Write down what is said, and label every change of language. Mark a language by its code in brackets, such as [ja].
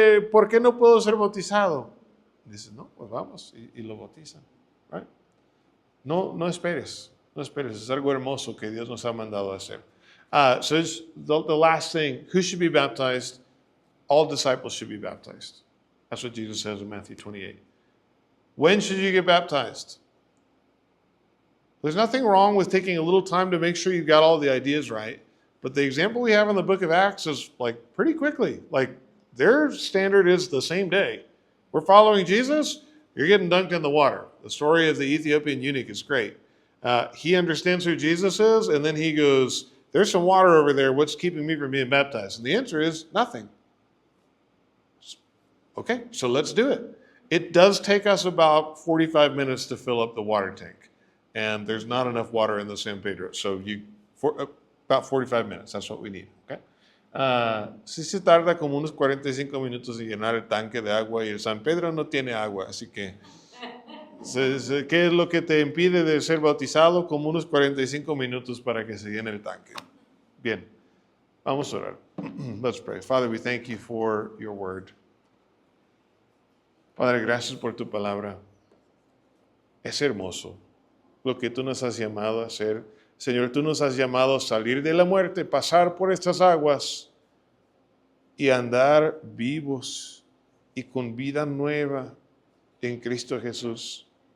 [es] ¿Por qué no puedo ser bautizado? Y dice, no, pues vamos. Y lo bautizan. Right? No esperes. No esperes. Es algo hermoso que Dios nos ha mandado a hacer. [en] So it's the last thing. Who should be baptized? All disciples should be baptized. That's what Jesus says in Matthew 28. When should you get baptized? There's nothing wrong with taking a little time to make sure you've got all the ideas right. But the example we have in the book of Acts is like pretty quickly. Like their standard is the same day. We're following Jesus, you're getting dunked in the water. The story of the Ethiopian eunuch is great. He understands who Jesus is, and then he goes, there's some water over there. What's keeping me from being baptized? And the answer is nothing. Okay, so let's do it. It does take us about 45 minutes to fill up the water tank. And there's not enough water in the San Pedro. So about 45 minutes, that's what we need. Okay? [es] Sí se tarda como unos 45 minutos en llenar el tanque de agua y el San Pedro no tiene agua, así que ¿qué es lo que te impide de ser bautizado? Como unos 45 minutos para que se llene el tanque. Bien, vamos a orar. [en] Let's pray. Father, we thank you for your word. [es] Padre, gracias por tu palabra. Es hermoso lo que tú nos has llamado a hacer. Señor, tú nos has llamado a salir de la muerte, pasar por estas aguas y andar vivos y con vida nueva en Cristo Jesús.